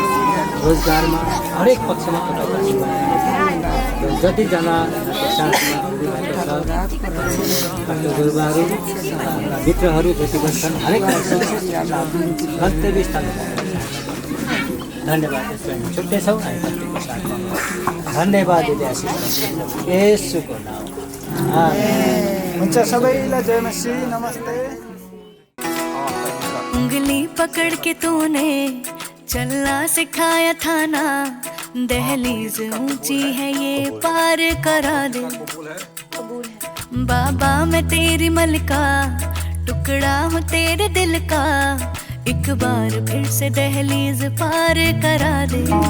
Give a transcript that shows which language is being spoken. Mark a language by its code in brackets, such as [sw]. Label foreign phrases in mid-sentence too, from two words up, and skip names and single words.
[ne] रोजगारमा हरेक पक्षमा जतिजना गुरुबाहरू मित्रहरू जति पनि छन् हरेक गन्तव्य स्थल धन्यवाद छुट्टैछौँ धन्यवाद यसुको नाम हुन्छ सबैलाई जय मसी नमस्ते [hi] उंगली पकड़ के तूने चलना सिखाया था ना दहलीज ऊंची है ये पार करा दे बाबा मैं तेरी मलका टुकड़ा हूँ तेरे दिल का एक बार फिर से दहलीज पार करा दे